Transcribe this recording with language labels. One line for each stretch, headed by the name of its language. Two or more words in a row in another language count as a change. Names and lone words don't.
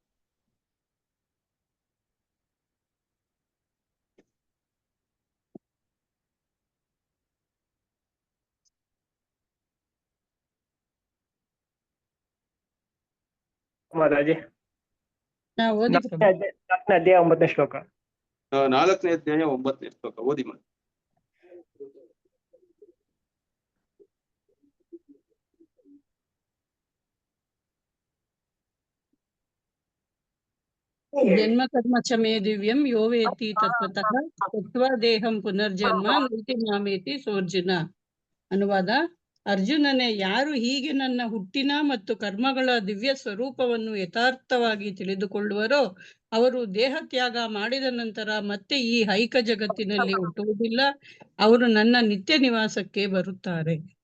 Kannada: ಮಾತಾಜಿ ಓದಿ ಪ್ರಭು. 4ನೇ ಅಧ್ಯಾಯ 9ನೇ ಶ್ಲೋಕ. 4ನೇ ಅಧ್ಯಾಯ 9ನೇ ಶ್ಲೋಕ ಓದಿ ಮಾಡಿ.
Sanskrit: ಜನ್ಮ ಕರ್ಮ ಚಮೇ ದಿವ್ಯಂ ಯೋ ವೇತಿ ತತ್ವತಃ ತತ್ವ ದೇಹಂ ಪುನರ್ಜನ್ಮ ನೈತಿ ಮಾಮೇತಿ ಸೋರ್ಜುನ.
Kannada: ಅನುವಾದ: ಅರ್ಜುನನೇ, ಯಾರು ಹೀಗೆ ನನ್ನ ಹುಟ್ಟಿನ ಮತ್ತು ಕರ್ಮಗಳ ದಿವ್ಯ ಸ್ವರೂಪವನ್ನು ಯಥಾರ್ಥವಾಗಿ ತಿಳಿದುಕೊಳ್ಳುವರೋ ಅವರು ದೇಹ ತ್ಯಾಗ ಮಾಡಿದ ನಂತರ ಮತ್ತೆ ಈ ಐಕ ಜಗತ್ತಿನಲ್ಲಿ ಹುಟ್ಟುವುದಿಲ್ಲ. ಅವರು ನನ್ನ ನಿತ್ಯ ನಿವಾಸಕ್ಕೆ ಬರುತ್ತಾರೆ.